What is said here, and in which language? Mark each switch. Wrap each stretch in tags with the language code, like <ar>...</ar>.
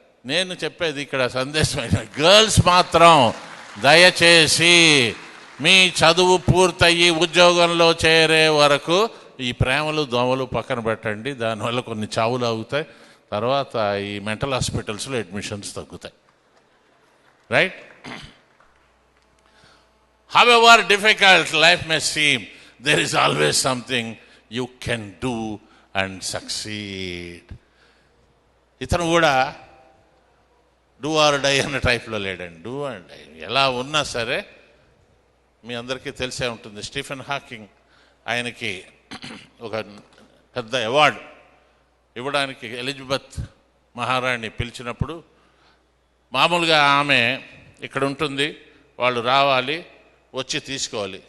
<te>నేను చెప్పేది ఇక్కడ సందేశమైన, గర్ల్స్ మాత్రం దయచేసి మీ చదువు పూర్తయ్యి ఉద్యోగంలో చేరే వరకు ఈ ప్రేమలు దోమలు పక్కన పెట్టండి. దానివల్ల కొన్ని చావులు అవుతాయి, తర్వాత ఈ మెంటల్ హాస్పిటల్స్లో అడ్మిషన్స్ తగ్గుతాయి.</te> <en>Right? However difficult life may seem, there is always something you can do and succeed.</en> <te>ఇతను కూడా డూ ఆర్ డై అన్న టైప్లో లేడండి. డూ అండ్ డై ఎలా ఉన్నా సరే, మీ అందరికీ తెలిసే ఉంటుంది, స్టీఫెన్ హాకింగ్ ఆయనకి ఒక పెద్ద అవార్డు ఇవ్వడానికి ఎలిజబెత్ మహారాణి పిలిచినప్పుడు, మామూలుగా ఆమె ఇక్కడ ఉంటుంది, వాళ్ళు రావాలి, వచ్చి తీసుకోవాలి.</te>